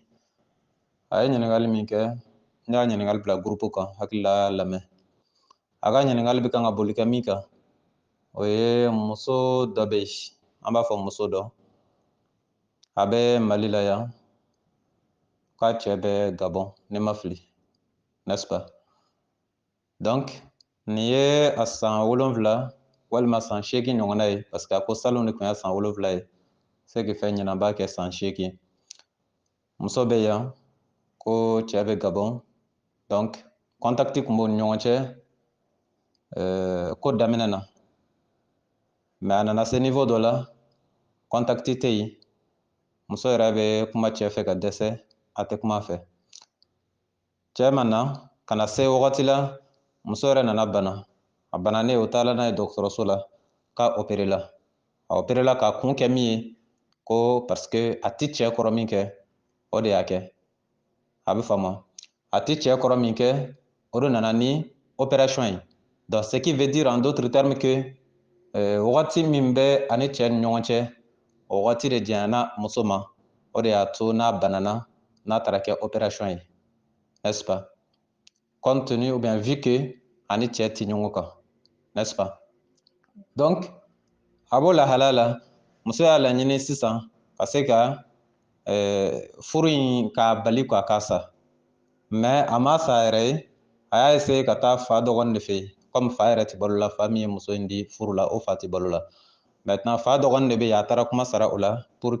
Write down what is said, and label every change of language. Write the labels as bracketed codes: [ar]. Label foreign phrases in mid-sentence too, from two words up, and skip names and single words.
[bm] A ye ɲininkali min kɛ n y'a ɲininkali bila grupu kan hakili la y'a lamɛn. A ka ɲininkali bɛ kan ka boli kɛ min kan o ye muso dɔ bɛ yen an b'a fɔ muso dɔ a bɛ Mali la yan k'a cɛ bɛ Gabon ne ma fili [fr] n'est-ce pas. [bm] Donc nin ye a san 7 walima san 8 ɲɔgɔnna ye [fr] parce que [bm] a ko salon de tun y'a san 7 ye [fr] ce qui fait [bm] ɲinan b'a kɛ san 8. Muso bɛ yan ko cɛ bɛ Gabon donc contact tun b'o ni ɲɔgɔn cɛ ko daminɛ na mais a nana se niveau dɔ la contact tɛ yen muso yɛrɛ bɛ kuma cɛ fɛ ka dɛsɛ a tɛ kuma fɛ cɛ ma na ka na se wagati la muso yɛrɛ nana bana a bananen o taala n'a ye dɔgɔtɔrɔso la k'a opéré la a opéré la k'a kun kɛ min ye ko [fr] parce que [bm] a tɛ cɛ kɔrɔ min kɛ o de y'a kɛ a bɛ faamu a tɛ cɛ kɔrɔ min kɛ o de nana ni opération ye [fr] donc ce qui veut dire en d'autres termes que [bm] wagati min bɛ ani cɛ ni ɲɔgɔn cɛ o wagati de janyana muso ma o de y'a to n'a banana n'a taara kɛ opération ye [fr] n'est-ce pas compte tenu ou bien vu que [bm] ani cɛ tɛ ɲɔgɔn kan [fr] n'est-ce pas. [bm] Donc a b'o lahalaya la muso y'a laɲini sisan ka se ka furu in k'a bali k'a k'a sa mais a ma sa yɛrɛ ye a y'a essayer ka taa fa dɔgɔnin de fɛ yen comme fa yɛrɛ tɛ balo la fa min ye muso in di furu la o fa tɛ balo la maintenant fa dɔgɔnin de bɛ yen a taara kuma sara o la pour